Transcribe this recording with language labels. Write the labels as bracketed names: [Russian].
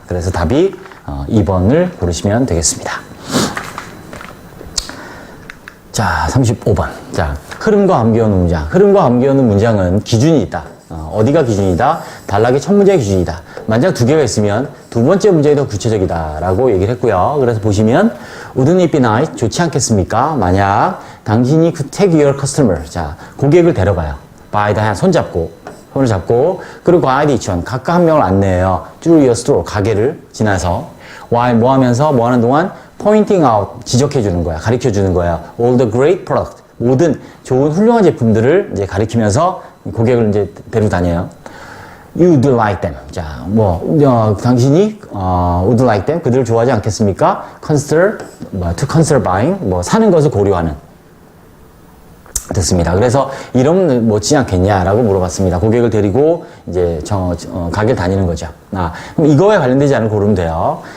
[Korean] 그래서 답이 2번을 고르시면 되겠습니다. 자, 35번. 자, 흐름과 함께하는 문장. 흐름과 함께하는 문장은 기준이 있다. 어디가 기준이다? 단락의 첫 문제가 기준이다. 만약 두 개가 있으면 두 번째 문제가 더 구체적이다. 라고 얘기를 했고요. [English] 그래서 보시면, wouldn't it be nice? [Korean] 좋지 않겠습니까? [English] 만약 당신이 take your customer. [Korean] 자, 고객을 데려가요. by the hand. 손을 잡고, 그리고 guide each one. 각각 한 명을 안내해요. through your store. 가게를 지나서. while 뭐 하면서, 뭐 하는 동안 pointing out. 지적해 주는 거야. 가르쳐 주는 거야. all the great product. 모든 좋은 훌륭한 제품들을 이제 가리키면서 고객을 이제 데려다녀요. [English] You'd like them. 자, 당신이, would like them. [Korean] 그들을 좋아하지 않겠습니까? to consider buying. 사는 것을 고려하는. 됐습니다. 그래서 이러면 멋지지 않겠냐라고 물어봤습니다. 고객을 데리고 이제 가게를 다니는 거죠. 그럼 이거에 관련되지 않은 고르면 돼요.